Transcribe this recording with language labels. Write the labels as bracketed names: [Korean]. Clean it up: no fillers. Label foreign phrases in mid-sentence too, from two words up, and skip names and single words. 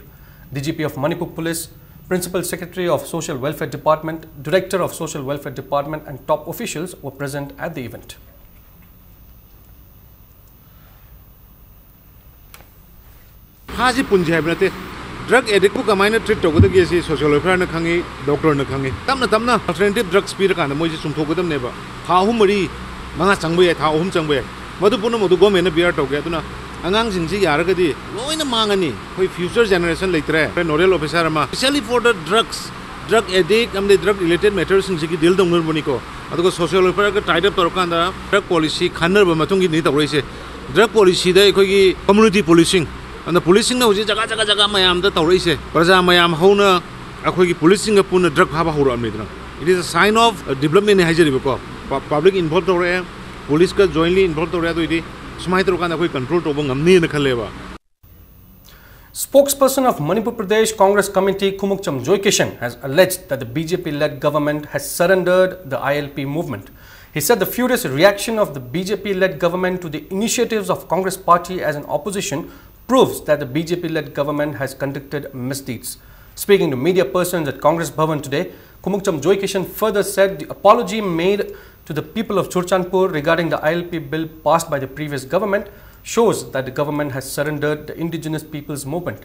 [English] DGP of Manipur Police, Principal Secretary of Social Welfare Department, Director of Social Welfare Department and top officials were present at the event. Drug addict [Manipuri] ko kamai na treat togo dagi si [English] social welfare [Manipuri] na khangi doctor na khangi tamna [English] alternative drugs [Manipuri] pi rakana moi si sumtho godam neba tha hum mari manga changbe tha hum changbe madu puna madu government na bear toge aduna angang sing si yara gadi loina mangani koi [English] future generation [Manipuri] leitre [English] nodal officer [Manipuri] ma [English] especially for the drug addict [Manipuri] amde [English] drug related matters [Manipuri] sing si deal dong nur boni ko adugo [English] social welfare [Manipuri] ka [English] tied up [Manipuri] torkanda [English] drug policy [Manipuri] khanner ba matung gi ni tawrei se [English] drug policy [Manipuri] da koi gi [English] community policing and policing now [Manipuri] jaga mayam da tawri se praja mayam hona akhoi gi policing puna drug phaba horo amidra. [English] It is a sign of development [Manipuri] in hajari ko [English] public involved [Manipuri] tawre police ka [English] jointly involved [Manipuri] tawre do idi smai tro kan akhoi control to ngamni na khaleba. [English] Spokesperson of Manipur Pradesh Congress Committee Khumukcham Joykishan has alleged that the BJP-led government has surrendered the ILP movement. He said the furious reaction of the BJP-led government to the initiatives of Congress party as an opposition proves that the BJP-led government has conducted misdeeds. Speaking to media persons at Congress Bhavan today, Khumukcham Joykishan further said the apology made to the people of Churchandpur regarding the ILP bill passed by the previous government shows that the government has surrendered the indigenous people's movement.